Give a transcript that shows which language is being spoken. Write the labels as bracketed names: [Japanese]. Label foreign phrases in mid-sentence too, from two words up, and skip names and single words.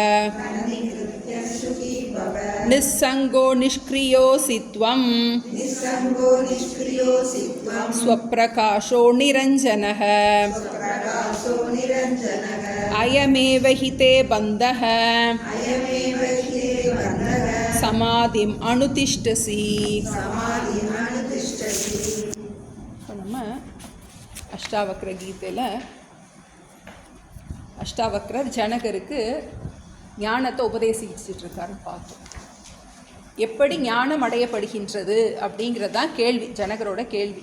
[Sanskrit] निस्सङ्गो निष्क्रियोऽसि त्वं स्वप्रकाशो निरञ्जनः. अयमेव हि ते बन्धः समाधिम् अनुतिष्ठसि. [Tamil] நம்ம அஷ்டாவக்ர கீதையில் அஷ்டாவக்ரர் ஜனகருக்கு ஞானத்தை உபதேசிச்சுட்டு இருக்காருன்னு பார்த்தோம். எப்படி ஞானம் அடையப்படுகின்றது அப்படிங்கிறது தான் கேள்வி, ஜனகரோட கேள்வி.